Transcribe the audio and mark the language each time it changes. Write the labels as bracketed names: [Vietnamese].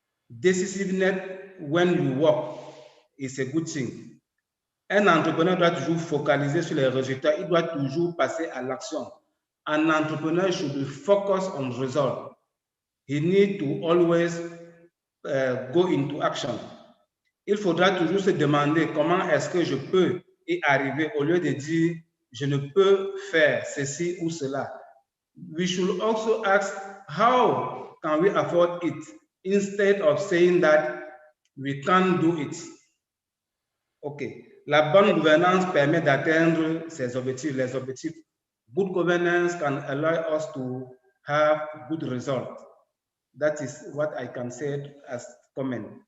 [English] Decisiveness when you work is a good thing. [French] Un entrepreneur doit toujours focaliser sur les résultats, il doit toujours passer à l'action. [English] An entrepreneur should be focused on results. He needs to always go into action. [French] Il faudra toujours se demander comment est-ce que je peux y arriver au lieu de dire je ne peux faire ceci ou cela. [English] We should also ask how can we afford it instead of saying that we can't do it. OK. [French] La bonne gouvernance permet d'atteindre ses objectifs, les objectifs. [English] Good governance can allow us to have good results. That is what I can say as comment.